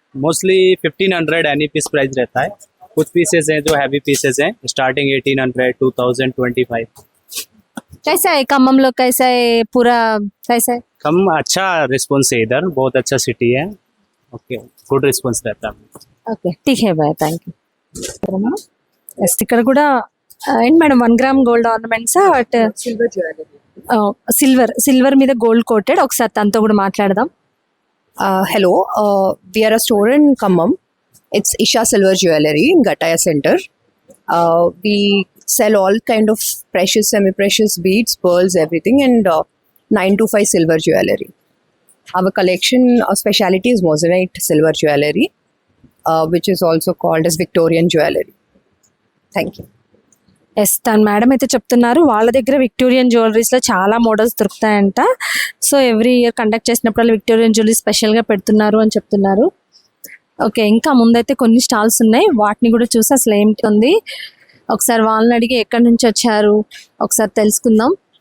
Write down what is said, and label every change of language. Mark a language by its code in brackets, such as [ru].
[hi] Mostly 1500 any piece price रहता है। कुछ पीसेस हैं जो हैवी पीसेस हैं, स्टार्टिंग 1800, 2000, 25। कैसा है खम्मम लोग? कैसा है पूरा? कैसा है? कम अच्छा रिस्पॉन्स है इधर, बहुत अच्छा सिटी है। ओके, गुड रिस्पॉन्स रहता है। ఓకే, ठीक है भैया, थैंक यू. [te] ఇక్కడ కూడా ఏంటి madam, 1 gram gold ornaments, but silver మీద గోల్డ్ కోటెడ్. ఒకసారి తనతో కూడా మాట్లాడదాం. [en] Hello, we are a store in Khammam. It's Isha Silver Jewelry in Gataya Center. We sell all kind of precious, semi-precious beads, pearls, everything, and 925 silver jewelry. Our collection, speciality is moissanite silver jewelry, which is also called as Victorian jewelry. Thank you. [te] Yes, తను madam అయితే చెప్తున్నారు వాళ్ళ దగ్గర Victorian జ్యువెలరీస్లో చాలా models దొరుకుతాయంట. So every year conduct చేసినప్పుడు Victorian jewellery స్పెషల్గా పెడుతున్నారు అని చెప్తున్నారు. ఓకే, ఇంకా ముందైతే కొన్ని స్టాల్స్ ఉన్నాయి, వాటిని కూడా చూసి అసలు ఏమిటి ఉంది ఒకసారి వాళ్ళని అడిగి ఎక్కడి నుంచి వచ్చారు ఒకసారి తెలుసుకుందాం.